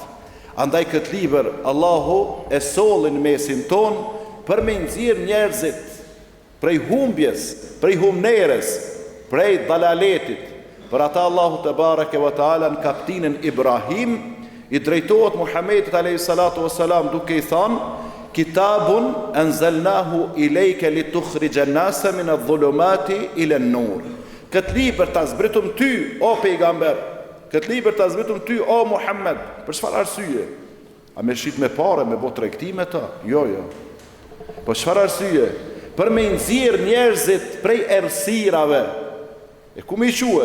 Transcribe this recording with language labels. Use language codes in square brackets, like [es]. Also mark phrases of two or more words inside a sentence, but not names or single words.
[sq] Andaj këtë libër Allahu e solli në mesin ton për me nxjerr njerëzit prej humbjes, prej humnerës, prej dalaletit. Për ata Allahu [ar] تبارك وتعالى [sq] në kapitullin Ibrahim i drejtohet Muhammedit [ar] عليه الصلاة والسلام [sq] duke i thënë: [ar] كتاب أنزلناه إليك لتخرج الناس من الظلمات إلى النور. [sq] Këtë libër ta zbritum ty, o pejgamber. Këtë libër ta zbritum ty, o Muhammed. Për çfarë arsye? A me shit me parë, me bë tregtime ta? Jo. Po çfarë arsye? Për me nxjerr njerëzit prej errësirave. E ku me i quë?